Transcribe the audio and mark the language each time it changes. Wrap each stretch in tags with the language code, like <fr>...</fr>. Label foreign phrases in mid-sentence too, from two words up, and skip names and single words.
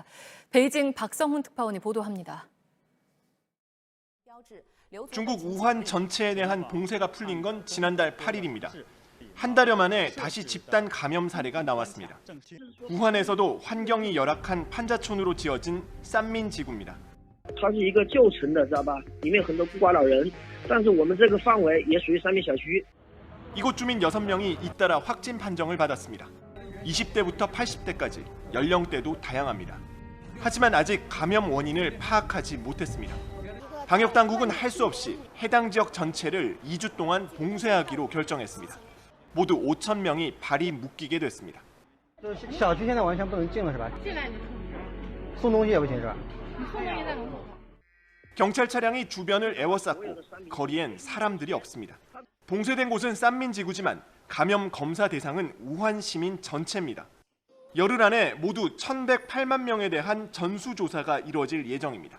<ko>베이징 박성훈 특파원이 보도합니다. 중국 우한 전체에 대한 봉쇄가 풀린 건 지난달 8일입니다. 한 달여 만에 다시 집단 감염 사례가 나왔습니다. 우한에서도 환경이 열악한 판자촌으로 지어진 싼민지구입니다.</ko> <zh>它是一个旧城的，知道吧？里面很多孤寡老人，但是我们这个范围也属于三民小区。</zh> <ko>이곳 주민 6명이 잇따라 확진 판정을 받았습니다. 20대부터 80대까지 연령대도 다양합니다. 하지만 아직 감염 원인을 파악하지 못했습니다. 방역 당국은 할 수 없이 해당 지역 전체를 2주 동안 봉쇄하기로 결정했습니다. 모두 5,000명이 발이 묶이게 됐습니다.</ko> <zh>小区现在完全不能进了是吧？送东西也不行是吧？</zh> <ko>경찰 차량이 주변을 에워쌌고 거리엔 사람들이 없습니다. 봉쇄된 곳은 싼민지구지만 감염 검사 대상은 우한 시민 전체입니다. 열흘 안에 모두 1,108만 명에 대한 전수조사가 이루어질 예정입니다.</ko>